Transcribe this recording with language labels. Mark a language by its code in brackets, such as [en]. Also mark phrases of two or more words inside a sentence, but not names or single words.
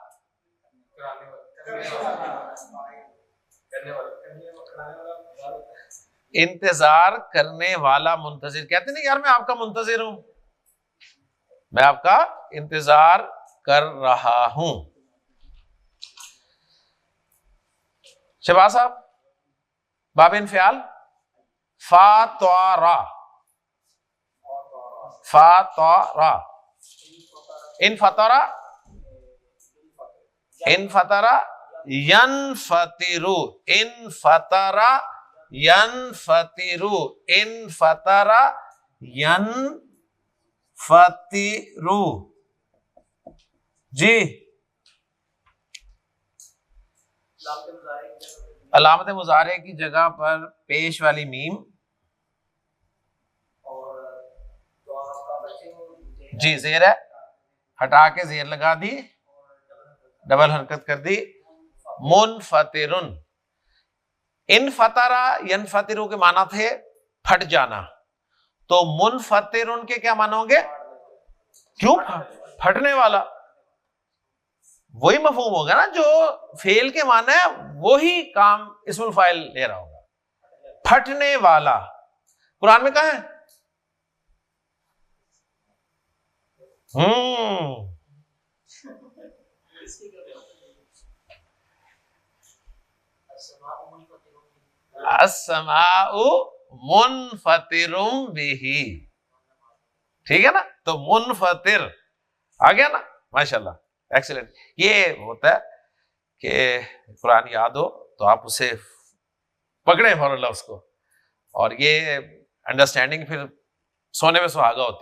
[ur] انتظار کرنے والا منتظر. کہتے نہیں یار میں آپ کا منتظر ہوں، میں آپ کا انتظار کر رہا ہوں. شہباز صاحب، [ar] باب انفعال. فاطرہ، فاطرہ. انفطرہ، انفطرہ ینفطر، انفطرہ ینفطر، انفطر ینفطر. [ur] جی علامت مضارع کی جگہ پر پیش والی میم جی زیر ہے، ہٹا کے زیر لگا دی، ڈبل حرکت کر دی. منفطرن، [ar] انفطرا ینفطرو [ur] کے معنی تھے پھٹ جانا، تو منفطرن کے کیا معنی ہوں گے؟ کیوں؟ پھٹنے والا. وہی مفہوم ہوگا نا، جو فعل کے معنی ہے وہی کام [ar] اسم الفاعل [ur] لے رہا ہوگا. پھٹنے والا قرآن میں کہاں ہے؟ [ar] السماء منفطر به، [ur] ٹھیک ہے نا؟ تو منفطر آ گیا نا، ماشاءاللہ، ایکسلنٹ. یہ ہوتا ہے کہ قرآن یاد ہو تو آپ اسے پکڑیں فوراً لفظ کو، اور یہ انڈرسٹینڈنگ پھر سونے پہ سہاگا ہوتی ہے، میں کہتا ہوں.